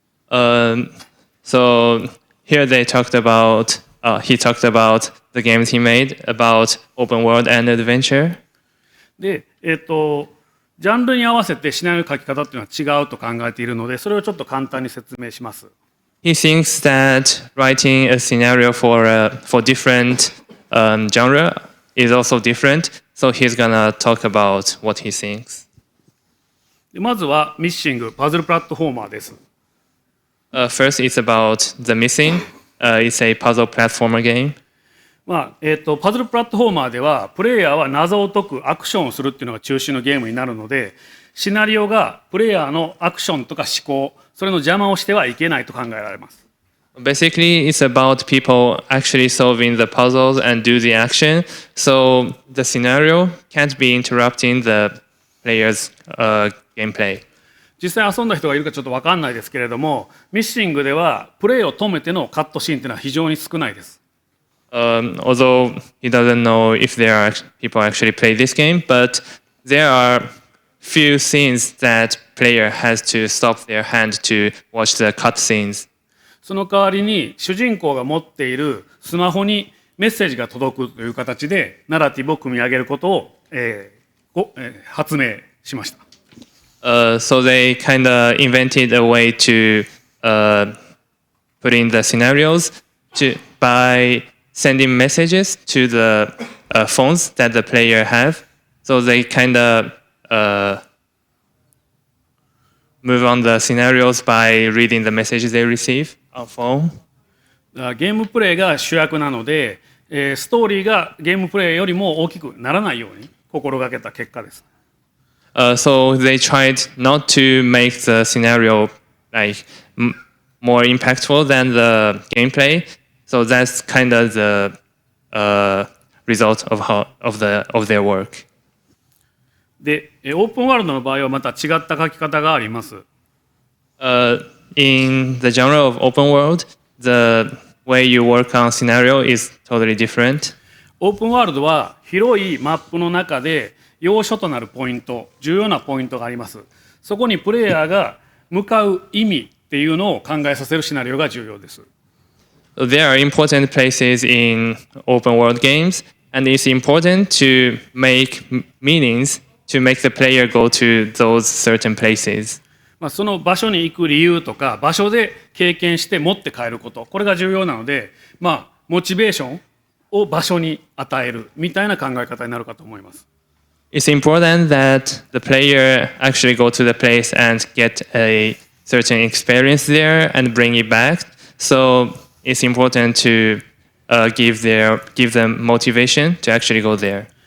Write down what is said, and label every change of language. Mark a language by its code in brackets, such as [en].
[en] So here they talked about, he talked about the games he made about open world and adventure. [ja] で、ジャンルに合わせてシナリオの書き方っていうのは違うと考えているので、それをちょっと簡単に説明します。 [en] He thinks that writing a scenario for different genre is also different. So he's gonna talk about what he thinks. [ja] でまずはミッシングパズルプラットフォーマーです。 [en] First, it's about The Missing. It's a puzzle platformer game. [ja] パズルプラットフォーマーではプレイヤーは謎を解くアクションをするっていうのが中心のゲームになるので、シナリオがプレイヤーのアクションとか思考、それの邪魔をしてはいけないと考えられます。 [en] Basically, it's about people actually solving the puzzles and do the action. So the scenario can't be interrupting the player's gameplay. [ja] 実際遊んだ人がいるかちょっと分かんないですけれども、ミッシングではプレイを止めてのカットシーンっていうのは非常に少ないです。 [en] Although he doesn't know if there are people actually play this game, but there are few scenes that player has to stop their hand to watch the cut scenes. [ja] その代わりに主人公が持っているスマホにメッセージが届くという形でナラティブを組み上げることを、発明しました。 [en] So they kind of invented a way to put in the scenarios by sending messages to the phones that the player have. So they kind of move on the scenarios by reading the messages they receive on phone. [ja] ゲームプレイが主役なので、ストーリーがゲームプレイよりも大きくならないように心がけた結果です。 [en] So they tried not to make the scenario like more impactful than the gameplay. So that's kind of the result of their work. [ja] で、オープンワールドの場合はまた違った書き方があります。 [en] In the genre of open world, the way you work on scenario is totally different. [ja] オープンワールドは広いマップの中で要所となるポイント、重要なポイントがあります。そこにプレイヤーが向かう意味っていうのを考えさせるシナリオが重要です。 [en] There are important places in open world games, and it's important to make meanings to make the player go to those certain places. [ja] その場所に行く理由とか、場所で経験して持って帰ること、これが重要なので、モチベーションを場所に与えるみたいな考え方になるかと思います。 [en] It's important that the player actually go to the place and get a certain experience there and bring it back. So it's important to give them motivation to actually go there.